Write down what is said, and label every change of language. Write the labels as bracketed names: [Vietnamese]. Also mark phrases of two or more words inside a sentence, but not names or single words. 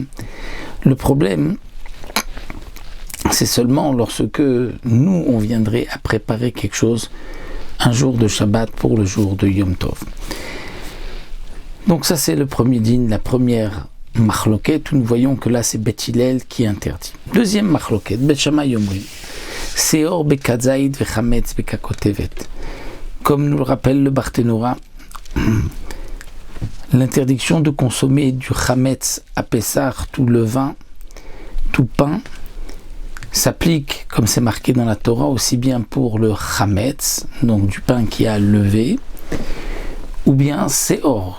[French] Le problème, c'est seulement lorsque nous, on viendrait à préparer quelque chose un jour de Shabbat pour le jour de Yom Tov. Donc ça, c'est le premier din, la première marloquette, où nous voyons que là, c'est Bet Hillel qui interdit. Deuxième marloquette, [Hebrew] בית שמאי אומרים, שאור בכזית וחמץ בככותבת. [French] Comme nous le rappelle le Barthénoura, l'interdiction de consommer du chametz à Pessar, tout levain, tout pain, s'applique, comme c'est marqué dans la Torah, aussi bien pour le chametz, donc du pain qui a levé, ou bien seor.